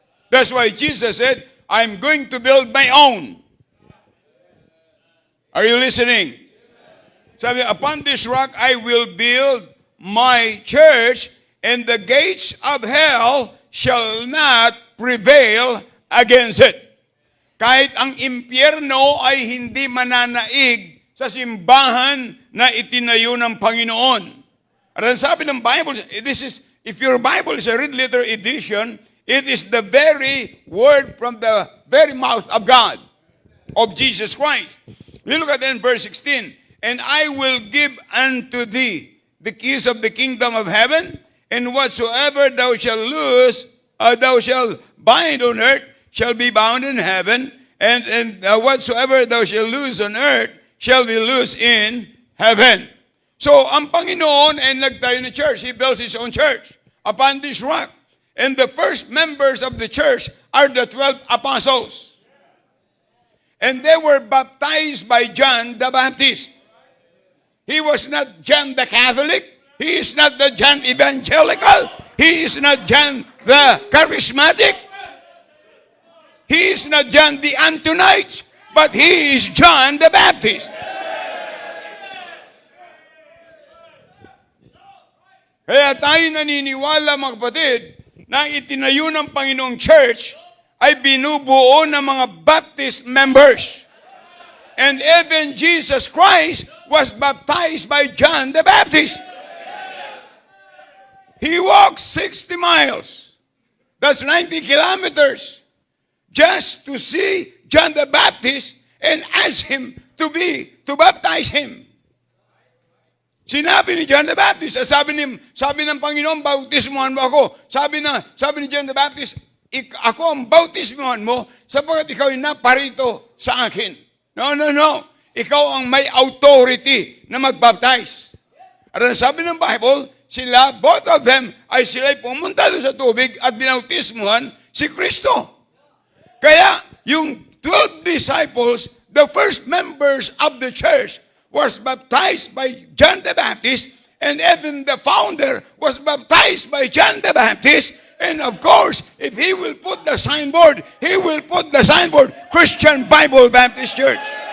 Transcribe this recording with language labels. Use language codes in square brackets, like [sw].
[en] That's why Jesus said, I'm going to build my own. Are you listening? Sabi, upon this rock I will build my church, and the gates of hell shall not prevail against it. [tl] Kahit ang impyerno ay hindi mananaig sa simbahan na itinayo ng Panginoon. At ang sabi ng [en] Bible, if your Bible is a red letter edition, it is the very word from the very mouth of God, of Jesus Christ. We look at it in verse 16. And I will give unto thee the keys of the kingdom of heaven, and whatsoever thou shalt loose, thou shalt bind on earth, shall be bound in heaven, and whatsoever thou shalt loose on earth, shall be loose in heaven. [tl] So, ang Panginoon ay nagtayo ng church. [en] He builds His own church upon this rock. And the first members of the church are the 12 apostles. And they were baptized by John the Baptist. He was not John the Catholic. He is not the John Evangelical. He is not John the Charismatic. He is not John the Antonites. But he is John the Baptist. [tl] Kaya tayo naniniwala, mga kapatid, na itinayo ng Panginoong Church ay binubuo ng mga Baptist members. [en] And even Jesus Christ was baptized by John the Baptist. He walked 60 miles. That's 90 kilometers. Just to see John the Baptist and asked him to baptize him. [tl] Sinabi ni John the Baptist, sabi ng Panginoon, bautismohan mo ako. Sabi ni John the Baptist, ako ang bautismohan mo sapagkat ikaw ay naparito sa akin. No. Ikaw ang may authority na magbaptize. At ang sabi ng Bible, [en] both of them, [tl] sila'y pumunta doon sa tubig at binautismohan si Kristo. [en] Kaya, yung 12 disciples, the first members of the church, was baptized by John the Baptist, and even the founder was baptized by John the Baptist. And of course, if he will put the signboard, he will put the signboard, Christian Bible Baptist Church.